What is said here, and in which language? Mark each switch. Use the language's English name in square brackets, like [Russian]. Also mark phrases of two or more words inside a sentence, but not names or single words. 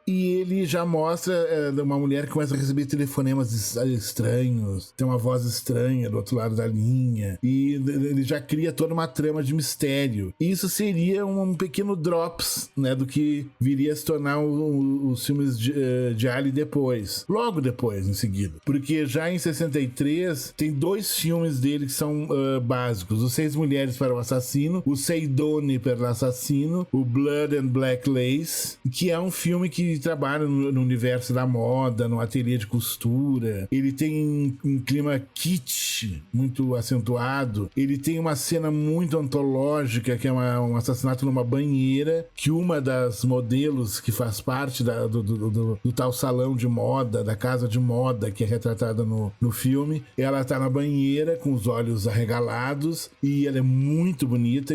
[Portuguese] E ele já mostra uma mulher que começa a receber telefonemas estranhos, tem uma voz estranha do outro lado da linha, e ele já cria toda uma trama de mistério. E isso seria um pequeno drops, né, do que viria a se tornar os filmes de Ali depois, logo depois, em seguida. Porque já em 63 tem 2 filmes dele que são básicos: Os 6 Mulheres para o Assassino, O Seidone per l'Assassino, o Blood and Black Lace, que é um filme que trabalha no universo da moda, no ateliê de costura. Ele tem um clima kitsch muito acentuado. Ele tem uma cena muito antológica, que é um assassinato numa banheira, que uma das modelos que faz parte do tal salão de moda, da casa de moda que é retratada no filme, ela tá na banheira com os olhos arregalados e ela é muito bonita.